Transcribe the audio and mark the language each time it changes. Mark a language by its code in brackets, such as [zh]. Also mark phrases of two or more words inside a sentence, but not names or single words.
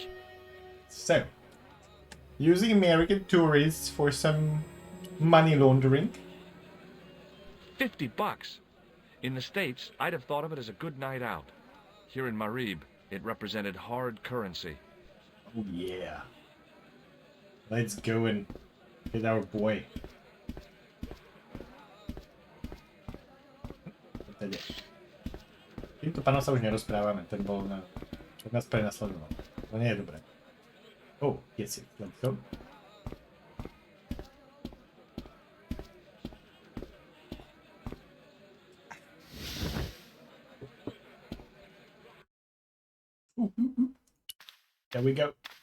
[en] So, using American tourists for some money laundering. $50. In the States, I'd have thought of it as a good night out. Here in Marib, it represented hard currency. Oh yeah. Let's go and get our boy. [sk] Týmto pánom sa už nerozprávame, ten bol na... Ten nás prenasledoval. To nie je dobré. [en] Oh, yes, let's go. There we go.